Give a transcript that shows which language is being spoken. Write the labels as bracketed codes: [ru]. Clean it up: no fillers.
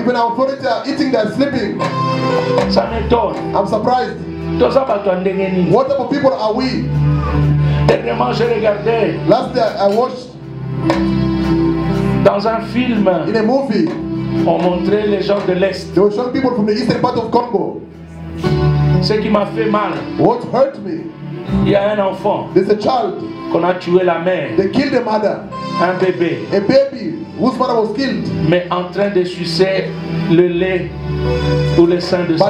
[en] even our authorities are eating, they're sleeping. [fr] Ça m'étonne. [en] I'm surprised. [fr] Tout ça va t'en dégainer. [en] What type of people are we? [fr] Dernièrement, j'ai regardé [en] Last day I watched [fr] dans un film, [en] in a movie, [fr] on montrait les gens de l'Est. [en] they were showing people from the eastern part of Congo. [fr] Ce qui m'a fait mal, [en] What hurt me? [fr] il y a un enfant [en] There's a child. [fr] qu'on a tué la mère, [en] They killed the mother. [fr] un bébé, [en] A baby whose mother was killed. [fr] mais en train de sucer le lait ou le sein de sa